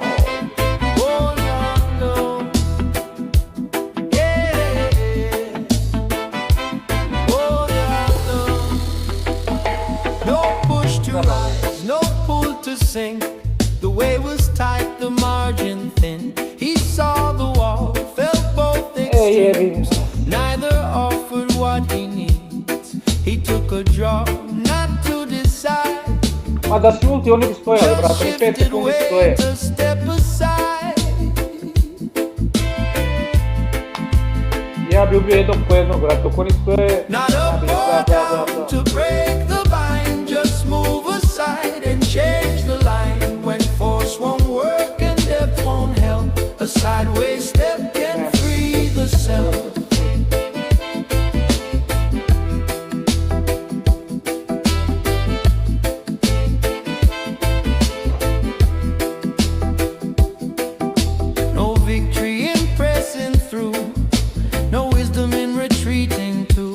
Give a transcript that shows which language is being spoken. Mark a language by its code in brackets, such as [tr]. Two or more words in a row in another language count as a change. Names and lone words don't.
[en] No push to rise, no pull to sink. The way was tight, the margin thin. He saw the wall, felt both extremes. Neither offered what he needs. He took a draw, not to decide. [sr] Ma da si ulti oni bi stojali, brate, mi 5 sekundi stoje. Ja bi ubio jednog po jednog, brate, dok oni stoje... [en] To break the bind, just move aside and change the line. When force won't work and depth won't help, a sideways step can free the self. No victory in pressing through, no wisdom in retreating to.